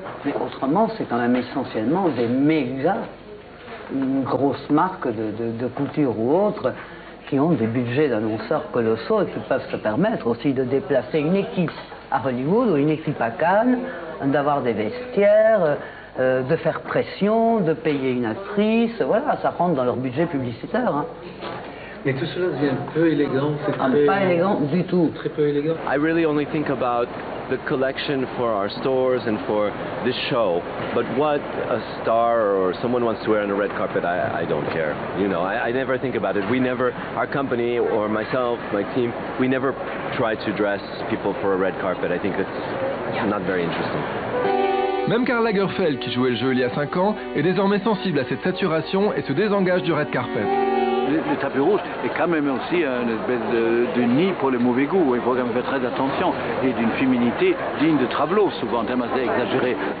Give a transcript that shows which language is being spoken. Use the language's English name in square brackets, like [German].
[French] Mais autrement, c'est quand même essentiellement des méga, une grosse marque de couture ou autre, qui ont des budgets d'annonceurs colossaux et qui peuvent se permettre aussi de déplacer une équipe à Hollywood ou une équipe à Cannes, d'avoir des vestiaires, de faire pression, de payer une actrice, voilà, ça rentre dans leur budget publicitaire. Hein. Mais tout cela devient peu élégant, c'est très... Pas élégant du tout. Très peu élégant. [English] I really only think about the collection for our stores and for this show, but what a star or someone wants to wear on a red carpet, I don't care. You know, I never think about it. We never, our company or myself, my team, we never try to dress people for a red carpet. I think it's not very interesting. [French] Même Karl Lagerfeld, qui jouait le jeu il y a 5 ans, est désormais sensible à cette saturation et se désengage du red carpet. Le tapis rouge est quand même aussi une espèce de nid pour le mauvais goût. Il faut quand même faire très attention. Et d'une féminité digne de Travelo, souvent tellement assez exagérée.